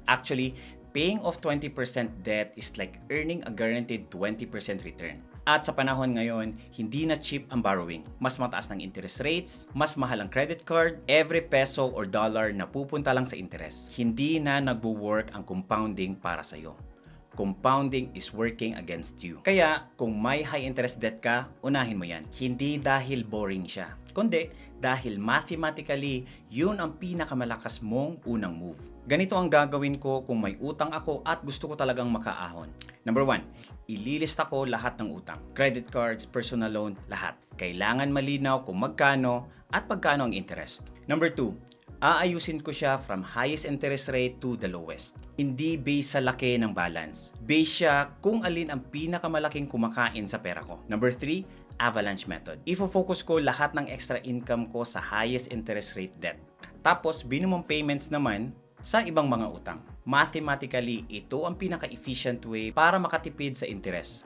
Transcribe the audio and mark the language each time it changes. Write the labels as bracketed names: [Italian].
[English] Actually, paying off 20% debt is like earning a guaranteed 20% return. [Filipino] At sa panahon ngayon, hindi na cheap ang borrowing. Mas mataas ng interest rates, mas mahal ang credit card, [English] every peso or dollar [Filipino] na pupunta lang sa interest. Hindi na nagwo-work ang compounding para sa'yo. [English] Compounding is working against you. [Filipino] Kaya, kung may high interest debt ka, unahin mo yan. Hindi dahil boring siya, kundi dahil mathematically, yun ang pinakamalakas mong unang move. Ganito ang gagawin ko kung may utang ako at gusto ko talagang makaahon. Number 1, ililista ko lahat ng utang. Credit cards, personal loan, lahat. Kailangan malinaw kung magkano at pagkano ang interest. Number 2, aayusin ko siya [English] from highest interest rate to the lowest. [Filipino] Hindi based sa laki ng balance. Based siya kung alin ang pinakamalaking kumakain sa pera ko. Number 3, avalanche method. Ifo-focus ko lahat ng extra income ko sa highest interest rate debt. Tapos, minimum payments naman sa ibang mga utang. Mathematically, ito ang pinaka-efficient way para makatipid sa interest.